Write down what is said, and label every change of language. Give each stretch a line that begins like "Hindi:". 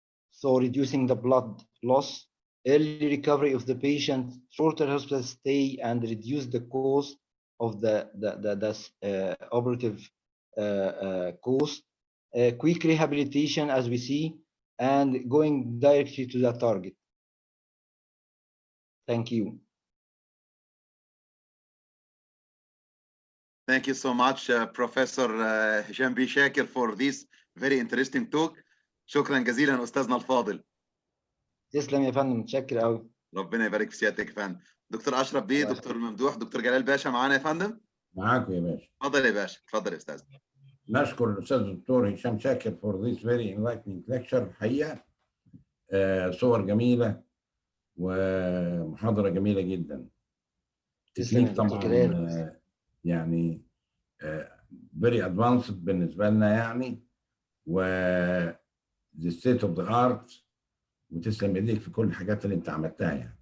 English: So reducing the blood loss, early recovery of the patient, shorter hospital stay, and reduce the cost of the operative cost, quick rehabilitation as we see, and going directly to the target. Thank you. Thank you so much, Professor Hesham B. Shakir, for this very interesting talk.
Arabic: شكرا جزيلا أستاذنا الفاضل. تسلم يا فندم، متشكر قوي. ربنا يبارك في سيادتك يا فندم. دكتور أشرف بيه، دكتور ممدوح، دكتور جلال باشا معانا يا فندم. معاكم يا باشا. اتفضل يا باشا، اتفضل يا أستاذ. نشكر الأستاذ الدكتور هشام شاكر
English: for this very enlightening lecture.
Arabic: الحقيقة صور جميلة ومحاضرة جميلة جدا. تكنيك طبعا يعني
English: very advanced
Arabic: بالنسبة لنا يعني، و
English: the state of the art،
Arabic: وتسلم ايديك في كل الحاجات اللي انت عملتها يعني.